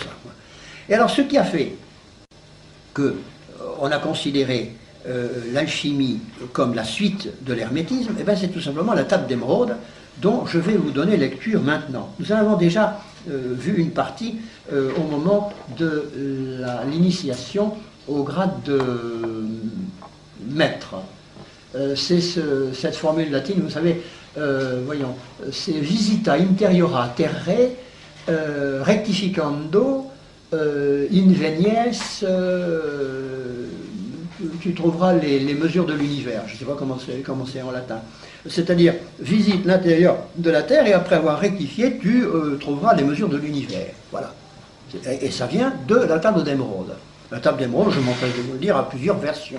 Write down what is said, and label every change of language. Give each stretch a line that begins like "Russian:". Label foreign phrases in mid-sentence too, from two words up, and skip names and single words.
French: Et alors, ce qui a fait qu'on a considéré l'alchimie comme la suite de l'hermétisme, eh bien, c'est tout simplement la table d'émeraude dont je vais vous donner lecture maintenant. Nous en avons déjà vu une partie au moment de l'initiation au grade de maître. C'est cette formule latine, vous savez, voyons, c'est
Latin: visita interiora terrae rectificando invenies,
French: tu trouveras les mesures de l'univers. Je ne sais pas comment c'est en latin. C'est-à-dire, visite l'intérieur de la Terre et après avoir rectifié, tu trouveras les mesures de l'univers. Voilà. Et ça vient de la table d'émeraude. La table d'émeraude, je m'empêche de vous le dire, a plusieurs versions.